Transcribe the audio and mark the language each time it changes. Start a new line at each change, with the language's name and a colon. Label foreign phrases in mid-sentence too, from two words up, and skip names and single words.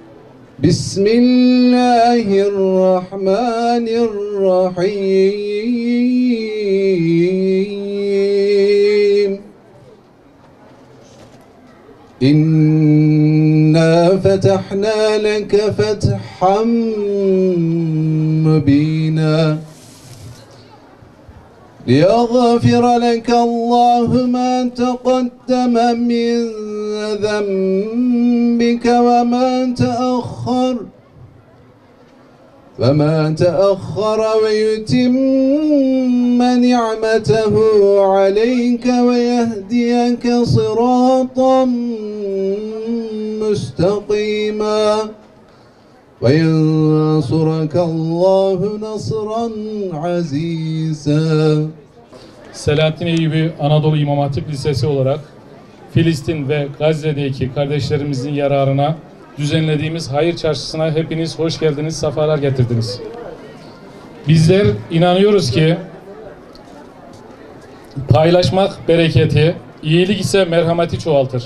Arabic: Bismillahirrahmanirrahim. إنا فتحنا لك فتحا مبينا. ليغفر لك الله ما تقدم من ذنبك وما تأخر ويتم نعمته عليك ويهديك صراطا مستقيما وَيَنْصُرَكَ اللّٰهُ نَصْرًا عَز۪يزًا.
Turkish: Selahaddin Eyyubi Anadolu İmam Hatip Lisesi olarak Filistin ve Gazze'deki kardeşlerimizin yararına düzenlediğimiz hayır çarşısına hepiniz hoş geldiniz, sefalar getirdiniz. Bizler inanıyoruz ki paylaşmak bereketi, iyilik ise merhameti çoğaltır.